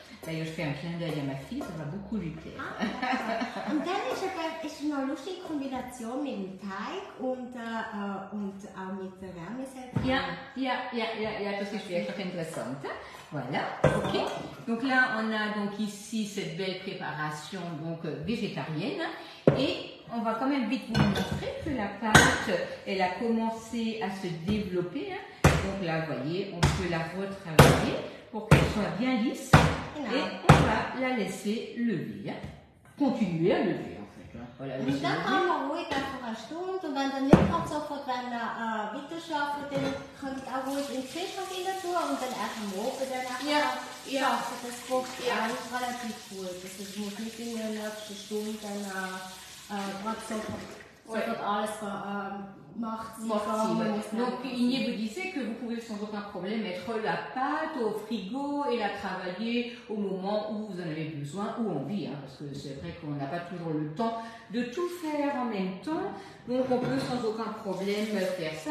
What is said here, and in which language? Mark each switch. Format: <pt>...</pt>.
<fr>D'ailleurs, je fais un clin d'œil à ma fille, ça va beaucoup lui plaire.</fr> <de>Und dann ist eine lustige Kombination mit dem Teig und auch mit der Wärmesättigung. Ja, das ist wirklich interessant.</de> <fr>Voilà, ok. Donc là, on a donc ici cette belle préparation donc végétarienne et on va quand même vite vous montrer que la pâte, elle a commencé à se développer. Hein. Donc là, vous voyez, on peut la retravailler pour qu'elle soit bien lisse et on va la laisser lever. Hein. Continuer à lever en fait. Hein. Voilà,</fr> <de>und dann kann man ruhig einfach eine Stunde und wenn dann nicht gerade sofort weiterarbeiten, dann könnt ihr auch ruhig in den Kühlschrank rein tun und dann einfach am Ofen dann schaffen. Das geht eigentlich relativ gut. Das muss nicht in der nächsten Stunde dann gerade sofort alles gemacht sein.</de> <fr>Donc Igné vous disait que vous pouvez sans aucun problème mettre la pâte au frigo et la travailler au moment où vous en avez besoin ou envie, hein, parce que c'est vrai qu'on n'a pas toujours le temps de tout faire en même temps, donc on peut sans aucun problème faire ça.</fr>